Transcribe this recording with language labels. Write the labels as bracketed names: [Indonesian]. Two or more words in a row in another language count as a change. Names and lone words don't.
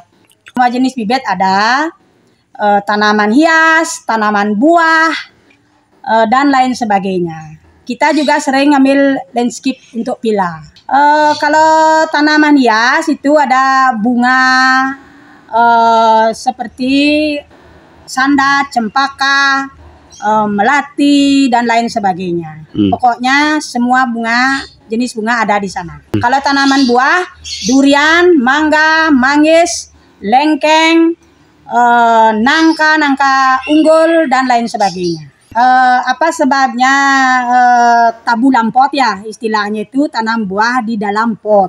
[Indonesian] Semua jenis bibit ada, tanaman hias, tanaman buah, dan lain sebagainya. Kita juga sering ngambil landscape untuk villa. Kalau tanaman hias itu ada bunga seperti sandat, cempaka, melati, dan lain sebagainya. Pokoknya semua bunga, jenis bunga ada di sana. Kalau tanaman buah, durian, mangga, manggis, lengkeng, nangka unggul, dan lain sebagainya. Apa sebabnya tabulam pot ya, istilahnya itu tanam buah di dalam pot.